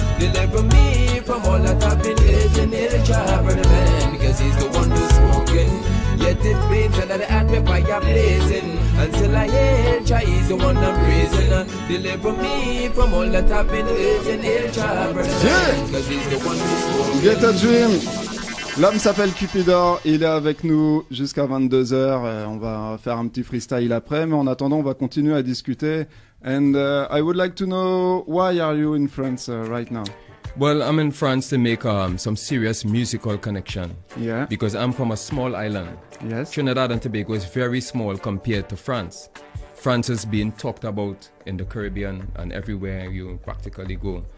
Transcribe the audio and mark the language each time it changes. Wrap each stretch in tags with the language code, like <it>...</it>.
<en>Deliver me from all that I've been listening. Hail Jah, brother man, because he's the one who's spoken. Yet it rains under the altar fire blazing. Until I hail Jah is the one I'm raising. Deliver me from all that I've been listening. Hail Jah, brother man, because he's the one who's spoken. Get a dream.</en> <fr>L'homme s'appelle Cupidor, il est avec nous jusqu'à 22h. On va faire un petit freestyle après, mais en attendant, on va continuer à discuter.</fr> <en>And I would like to know, why are you in France right now? Well, I'm in France to make some serious musical connection. Yeah. Because I'm from a small island. Yes. Trinidad and Tobago is very small compared to France. France is being talked about in the Caribbean and everywhere you practically go.</en>